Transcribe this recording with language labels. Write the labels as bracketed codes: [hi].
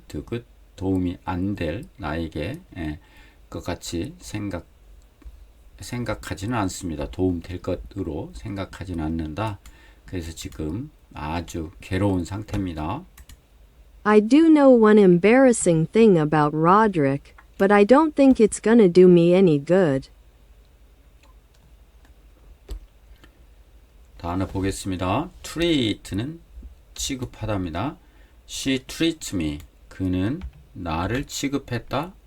[ko] do good 도움이 안 될 나에게 것 같이 생각하지는 않습니다. 도움 될 것으로 생각하지는 않는다. 그래서 지금 아주 괴로운 상태입니다. [en] I do know one embarrassing thing about Roderick, but I don't think it's gonna do me any good. [ko] 다음 보겠습니다. treat는 취급하다입니다. [en] She treats me. [ko] 그는 나를 취급했다.